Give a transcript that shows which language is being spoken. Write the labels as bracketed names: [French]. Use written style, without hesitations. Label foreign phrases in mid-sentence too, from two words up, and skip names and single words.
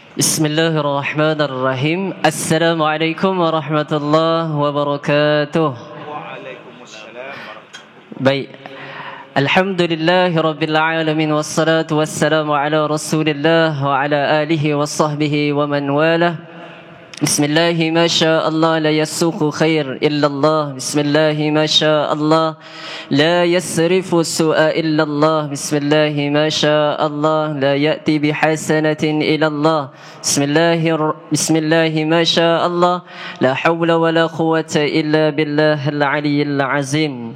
[Arabic] بسم الله الرحمن الرحيم. السلام عليكم ورحمة الله وبركاته. Waalaikumsalam. Baik. الحمد لله رب العالمين والصلاة والسلام على رسول الله وعلى آله وصحبه ومن والاه. بسم الله ما شاء الله لا يسوق الخير إلا الله. بسم الله ما شاء الله لا يصرف السوء إلا الله. بسم الله ما شاء الله لا يأتي بالحسنات إلا الله. بسم الله ما شاء الله لا حول ولا قوة إلا بالله العلي العظيم.